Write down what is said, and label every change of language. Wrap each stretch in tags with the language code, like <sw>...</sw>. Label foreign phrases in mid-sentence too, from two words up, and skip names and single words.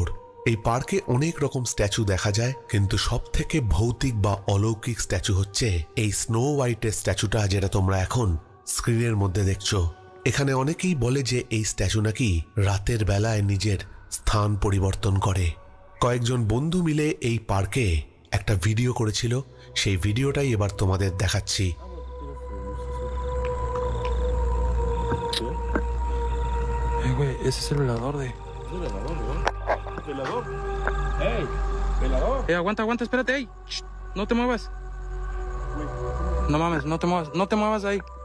<bn>এই পার্কে অনেক রকম স্ট্যাচু দেখা যায়, কিন্তু সব থেকে ভৌতিক বা অলৌকিক স্ট্যাচু হচ্ছে এই স্নো হোয়াইটের স্ট্যাচুটা, যেটা তোমরা এখন স্ক্রিনের মধ্যে দেখছো। এখানে অনেকেই বলে যে এই স্ট্যাচু নাকি রাতের বেলায় নিজের স্থান পরিবর্তন করে। কয়েকজন বন্ধু মিলে এই পার্কে একটা ভিডিও করেছিল, সেই ভিডিওটাই এবার তোমাদের দেখাচ্ছি।</bn> <es>Güey, ese es el velador de... ¿Velador? ¡Ey! ¿Velador? Aguanta, aguanta, espérate, ey. Shh, no te muevas. No mames, no te muevas ahí.</es>